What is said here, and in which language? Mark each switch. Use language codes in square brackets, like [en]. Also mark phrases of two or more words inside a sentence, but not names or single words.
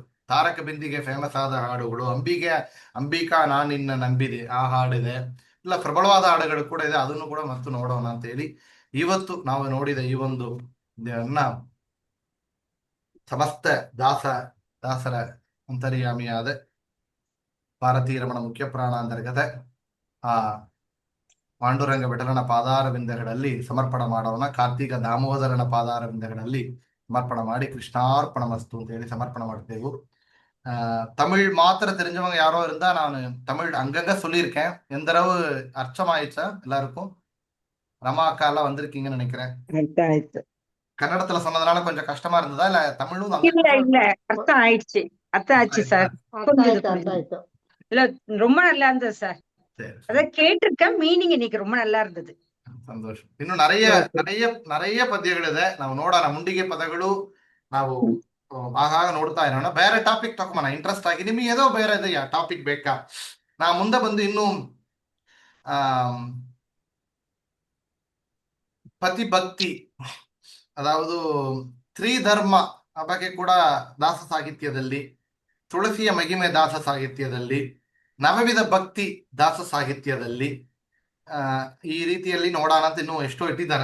[kn] ತಾರಕ ಬಿಂದಿಗೆ ಫೇಮಸ್ ಆದ ಹಾಡುಗಳು, ಅಂಬಿಕಾ ನಾನ್ ನಿನ್ನ ನಂಬಿದೆ ಆ ಹಾಡಿದೆ, ಇಲ್ಲ ಪ್ರಬಲವಾದ ಹಾಡುಗಳು ಕೂಡ ಇದೆ, ಅದನ್ನು ಕೂಡ ಮತ್ತು ನೋಡೋಣ ಅಂತ ಹೇಳಿ ಇವತ್ತು ನಾವು ನೋಡಿದ ಈ ಒಂದು ಸಮಸ್ತ ದಾಸರ ಅಂತರ್ಯಾಮಿಯಾದ ಭಾರತೀಯ ರಮಣ ಮುಖ್ಯ ಪ್ರಾಣ ಅಂತರ್ಗತ ಆ ಪಾಂಡುರಂಗ ವಿಠಲನ ಪಾದಾರವಿಂದಗಳಲ್ಲಿ ಸಮರ್ಪಣ ಮಾಡೋಣ. ಕಾರ್ತಿಕ ದಾಮೋದರನ ಪಾದಾರವಿಂದಗಳಲ್ಲಿ ಸಮರ್ಪಣ ಮಾಡಿ ಕೃಷ್ಣಾರ್ಪಣ ಮಸ್ತು ಅಂತ ಹೇಳಿ ಸಮರ್ಪಣ ಮಾಡ್ತೇವೆ. [ta] தமிழ் மாத்திர தெரிஞ்சவங்க யாரோ இருந்தா நான் தமிழ் அங்கங்க சொல்லியிருக்கேன். எந்த அளவு அர்த்தமாயிடுச்சா எல்லாருக்கும்? ரமா அக்கா எல்லாம் வந்திருக்கீங்கன்னு நினைக்கிறேன். கன்னடத்துல சொன்னதுனால கொஞ்சம் கஷ்டமா இருந்ததா இல்ல தமிழும் இல்ல அர்த்தம் ஆயிடுச்சு. அர்த்தம் ஆச்சு சார். இல்ல ரொம்ப நல்லா இருந்தது சார். அத கேட்டிருக்கேன், மீனிங் இன்னைக்கு ரொம்ப நல்லா இருந்தது. [kn] ಸಂತೋಷ. ಇನ್ನು நிறைய ಪದ್ಯಗಳಿದೆ, ನಾವು ನೋಡೋಣ. ಮುಂಡಿಗೆ ಪದಗಳು ನಾವು ಆಗಾಗ ನೋಡ್ತಾ ಇರೋಣ. ಬೇರೆ ಟಾಪಿಕ್ ತಗೊಂಬೋಣ ಇಂಟ್ರೆಸ್ಟ್ ಆಗಿ. ನಿಮಗೆ ಏದೋ ಬೇರೆ ಇದೆಯಾ ಟಾಪಿಕ್ ಬೇಕಾ? ನಾ ಮುಂದೆ ಬಂದು ಇನ್ನು ಪತಿ ಭಕ್ತಿ, ಅದಾವುದು ತ್ರಿಧರ್ಮ ಬಗ್ಗೆ ಕೂಡ ದಾಸ ಸಾಹಿತ್ಯದಲ್ಲಿ, ತುಳಸಿಯ ಮಹಿಮೆ ದಾಸ ಸಾಹಿತ್ಯದಲ್ಲಿ, ನವವಿಧ ಭಕ್ತಿ ದಾಸ ಸಾಹಿತ್ಯದಲ್ಲಿ ಈ ರೀತಿಯಲ್ಲಿ ನೋಡೋಣ ಅಂತ ಇನ್ನೂ ಎಷ್ಟೋ ಇಟ್ಟಿದ್ದಾರೆ.